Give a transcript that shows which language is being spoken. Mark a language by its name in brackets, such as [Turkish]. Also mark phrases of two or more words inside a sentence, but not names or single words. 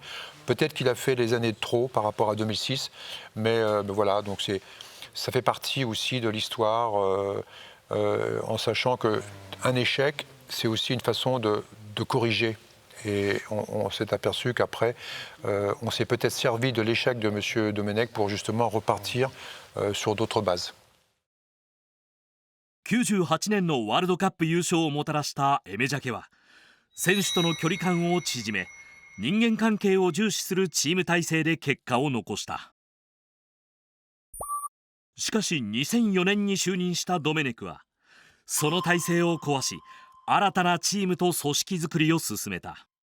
[French] Peut-être qu'il a fait les années de trop par rapport à 2006, mais voilà, donc ça fait partie aussi de l'histoire, en sachant qu'un échec, c'est aussi une façon de corriger. Et on s'est aperçu qu'après, on s'est peut-être servi de l'échec de M. Domenech pour justement repartir sur d'autres bases. [Japanese] 98 年のワールドカップ優勝をもたらしたエメジャケは、選手との距離感を縮め、人間関係を重視するチーム体制で結果を残した。しかし2004年に就任したドメネクはその体制を壊し、新たなチームと組織作りを進めた。